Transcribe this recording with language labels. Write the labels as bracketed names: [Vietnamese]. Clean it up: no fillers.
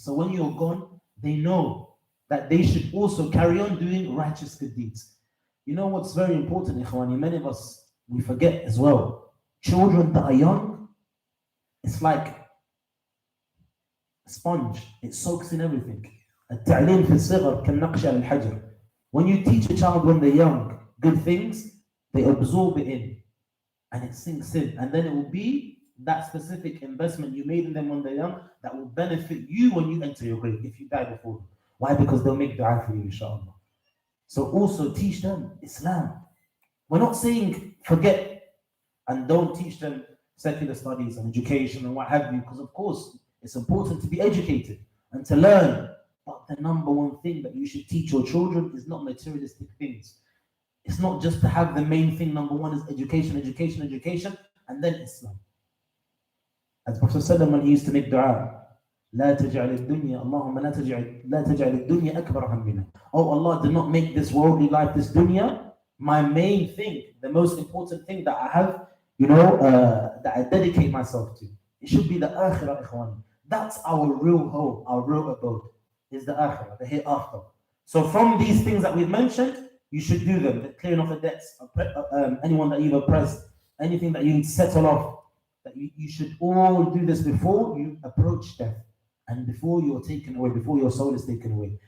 [English] So when you're gone, they know that they should also carry on doing righteous good deeds. You know what's very important, Ikhwani? Many of us, we forget as well. Children that are young, it's like a sponge. It soaks in everything. [Arabic] التعليم في الصغر كالنقش على الحجر. [English] When you teach a child when they're young good things, they absorb it in and it sinks in. And then it will be that specific investment you made in them when they're young that will benefit you when you enter your grave if you die before them. Why? Because they'll make dua for you, inshallah. So also teach them Islam. We're not saying forget and don't teach them secular studies and education and what have you, because of course it's important to be educated and to learn. But the number one thing that you should teach your children is not materialistic things. It's not just to have the main thing. Number one is education, education, education, and then Islam. [Arabic] As Prophet ﷺ, when he used to make dua, لا تجعل الدنيا اللهم لا تجعل الدنيا أكبر همنا. [English] Oh Allah, do not make this worldly life, this dunya, my main thing, the most important thing that I have, that I dedicate myself to. It should be the akhirah, ikhwan. That's our real home, our real abode, is the akhirah, the hereafter. So from these things that we've mentioned, you should do them. The clearing of the debts, anyone that you've oppressed, anything that you need to settle off, that you should all do this before you approach death and before you're taken away, before your soul is taken away.